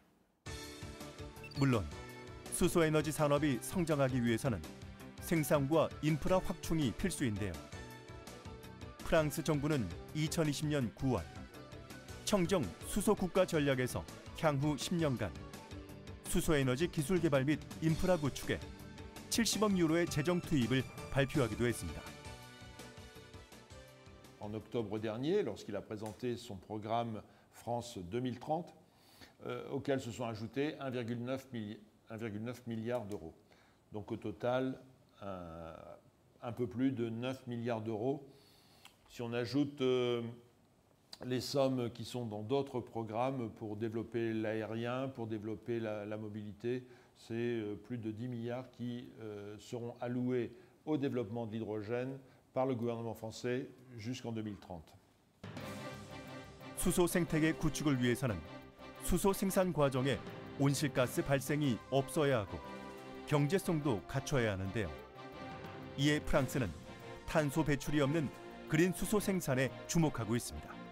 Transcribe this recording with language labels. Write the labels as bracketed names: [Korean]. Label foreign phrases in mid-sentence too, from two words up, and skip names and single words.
[Korean] 물론 수소 에너지 산업이 성장하기 위해서는 생산과 인프라 확충이 필수인데요. 프랑스 정부는 2020년 9월 청정 수소 국가 전략에서 향후 10년간 수소 에너지 기술 개발 및 인프라 구축에 70억 유로의 재정 투입을 발표하기도 했습니다. [French] En octobre dernier, lorsqu'il a présenté son programme France 2030, auquel se sont ajoutés 1,9 milliard d'euros. Donc au total, un peu plus de 9 milliards d'euros Si on ajoute les sommes qui sont dans d'autres programmes pour développer l'aérien, pour développer la mobilité, c'est plus de 10 milliards qui seront alloués au développement de l'hydrogène par le gouvernement français jusqu'en 2030. [Korean] 수소 생태계 구축을 위해서는 수소 생산 과정에 온실가스 발생이 없어야 하고 경제성도 갖춰야 하는데요. 이에 프랑스는 탄소 배출이 없는 그린 수소 생산에 주목하고 있습니다.